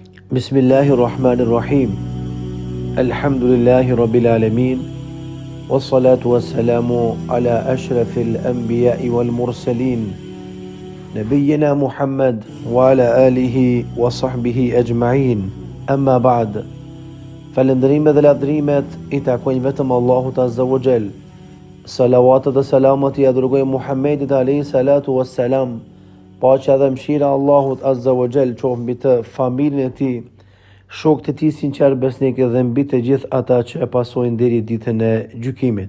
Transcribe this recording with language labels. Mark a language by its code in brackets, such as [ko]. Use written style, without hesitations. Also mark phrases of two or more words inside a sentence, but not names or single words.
[ar] بسم الله الرحمن الرحيم. الحمد لله رب العالمين. والصلاة والسلام على أشرف الأنبياء والمرسلين. نبينا محمد وعلى آله وصحبه أجمعين. أما بعد. [sq] Falënderimet dhe lavdrimet I takojnë vetëm Allahut [ar] عز وجل. [sq] Salawatet dhe selamat I dërgojmë Muhammedit [ar] عليه الصلاة والسلام. [sq] Paqja dhe mëshira Allahut [ar] عز وجل [sq] qoftë mbi të, familjen e tij, shokët e tij sinqer besnikë dhe mbi të gjithë ata që e pasojnë deri ditën e gjykimit.